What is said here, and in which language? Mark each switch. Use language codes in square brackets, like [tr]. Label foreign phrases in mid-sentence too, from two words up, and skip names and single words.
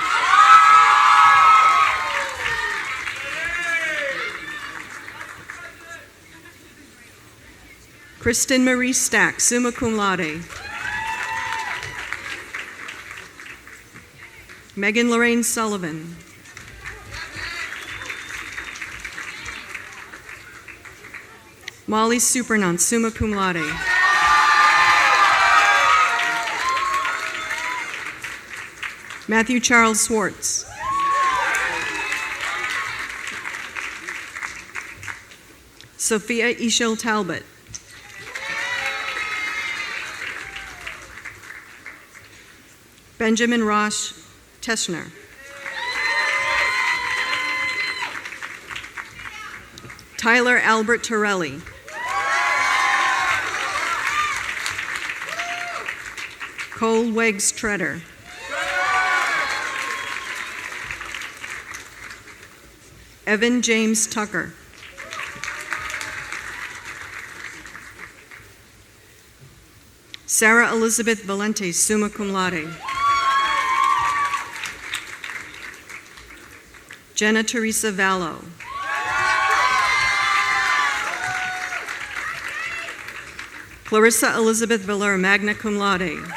[en] Kristen Marie Stack, [la] summa cum laude. [en] Megan Lorraine Sullivan. Molly Supernant, [la] summa cum laude. [en] Matthew Charles Swartz. Sophia Ishil Talbot. Benjamin Rosh Teschner. Tyler Albert Torelli. Cole Weggs Treader. Evan James Tucker. Sarah Elizabeth Valente, [la] summa cum laude. [en] Jenna Teresa Vallo. Clarissa Elizabeth Valeur, [la] magna cum laude.